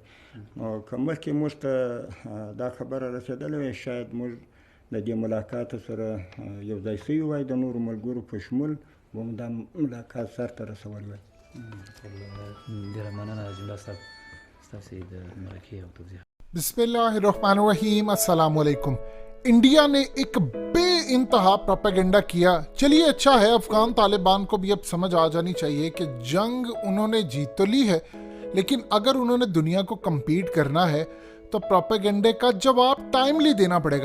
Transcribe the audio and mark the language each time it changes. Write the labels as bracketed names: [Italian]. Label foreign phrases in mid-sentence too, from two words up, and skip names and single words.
[Pashto] نو که مخکې موږ ته دا خبره رسېدلې وای، شاید موږ د دې ملاقات سره یو ځای سوي وای، د نورو ملګرو په شمول به مو دا ملاقات سرته رسولی وای. ډېره مننه اجملا صاحب ستاسې د مرکې او توضیح. [Arabic] بسم الله الرحمن الرحیم. السلام علیکم. [Urdu] انڈیا نے ایک بے انتہا پروپیگنڈا کیا. چلیے، اچھا ہے، افغان طالبان کو بھی اب سمجھ آ جانی چاہیے کہ جنگ انہوں نے جیت تو لی ہے، لیکن اگر انہوں نے دنیا کو کمپیٹ کرنا ہے تو پروپیگنڈے کا جواب ٹائملی دینا پڑے گا.